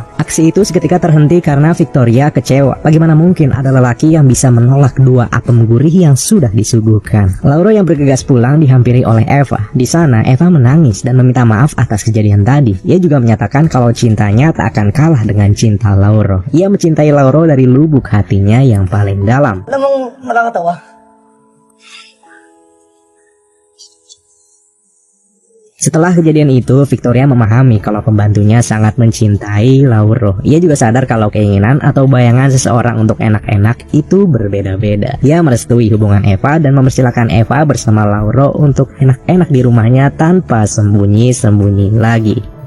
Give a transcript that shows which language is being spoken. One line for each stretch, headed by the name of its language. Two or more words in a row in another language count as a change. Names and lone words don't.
Indonesian: Aksi itu seketika terhenti karena Victoria kecewa. Bagaimana mungkin ada lelaki yang bisa menolak dua apem gurih yang sudah disuguhkan. Lauro yang bergegas pulang dihampiri oleh Eva. Di sana Eva menangis dan meminta maaf atas kejadian tadi. Ia juga menyatakan kalau cintanya tak akan kalah dengan cinta Lauro. Ia mencintai Lauro dari lubuk hatinya yang paling dalam.
Filipino: Alam mong nakakatawa?
Indonesian: Setelah kejadian itu, Victoria memahami kalau pembantunya sangat mencintai Lauro. Ia juga sadar kalau keinginan atau bayangan seseorang untuk enak-enak itu berbeda-beda. Ia merestui hubungan Eva dan mempersilahkan Eva bersama Lauro untuk enak-enak di rumahnya tanpa sembunyi-sembunyi lagi.